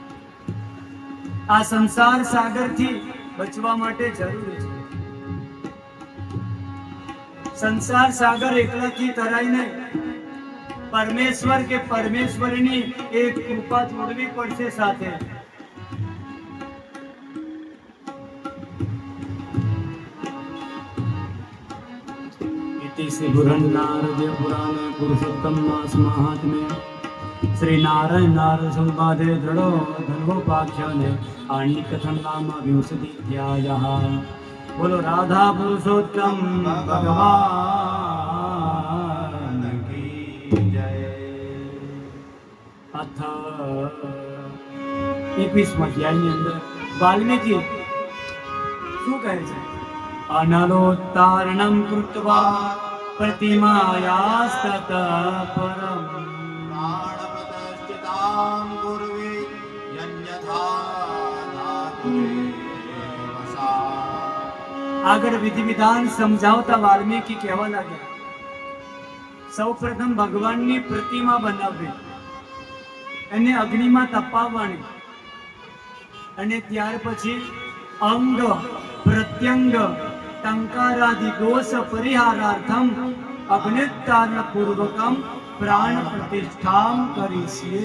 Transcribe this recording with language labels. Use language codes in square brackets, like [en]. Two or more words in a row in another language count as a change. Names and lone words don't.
[gu] આ સંસાર સાગરથી બચવા માટે જરૂરી છે. સંસાર સાગર એકલાથી તરાય નહીં. પરમેશ્વર કે પરમેશ્વરની એક કૃપા જોડવી પડશે સાથે. [sa] श्री नारद पुराणे पुरुषोत्तम मास महात्म्य श्री नारायण नारद संवादे दृढ़ो धर्मोपाख्याने आणी कथन नाम विंशतिध्यायः. [hi] बोलो राधा पुरुषोत्तम भगवान की जय. [gu] अथ 21 અધ્યાયની અંદર વાલ્મીકી શું કહે છે? [sa] અનલોત્તારણમ કૃત્વા प्रतिमायास्तत परम प्राणपतश्चितां कुर्वे यन्यथा धातुरेवसा. [gu] આગળ વિધિ વિધાન સમજાવતા વાલ્મીકી કહેવા લાગ્યા. સૌપ્રથમ ભગવાનની પ્રતિમા બનાવવી, એને અગ્નિમાં તપાવવાની, અને ત્યાર પછી [sa] અંગ પ્રત્યંગ ટંકારાદિ દોષ પરિહારાર્થમ અગ્નિદાન પૂર્વકમ પ્રાણ પ્રતિષ્ઠામ [gu] કરીશીએ.